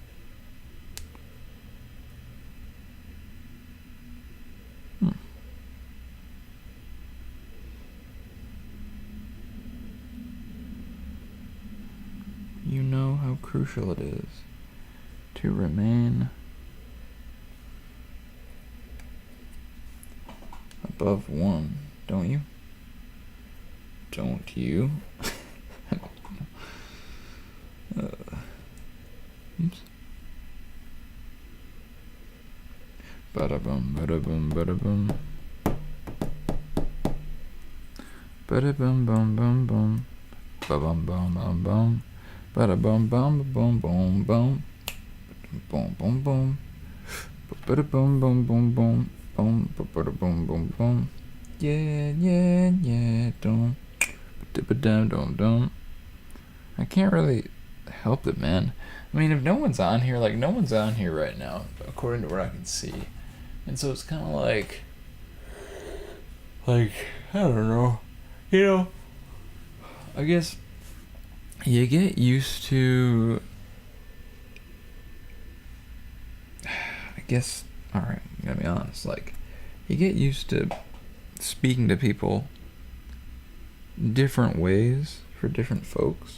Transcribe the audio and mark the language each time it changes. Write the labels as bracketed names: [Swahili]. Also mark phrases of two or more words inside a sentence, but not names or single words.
[English] You know how crucial it is to remain above 1, don't you? Don't you? Oops. Bada boom, bada boom, bada boom. Bada boom, boom, boom, boom. Ba bum, bum, bum, bum. Bada bum, bum, boom, boom, boom. Boom, boom, boom. Bada boom, boom, boom, boom. Boom, bada boom, boom, boom. Yeah, yeah, yeah, dum. Dum, dum, dum. I can't really help it, man. I mean, if no one's on here, like, no one's on here right now, according to what I can see. And so it's kind of like, I don't know. You know, I guess you get used to, alright, I'm gonna be honest, like, you get used to speaking to people different ways for different folks.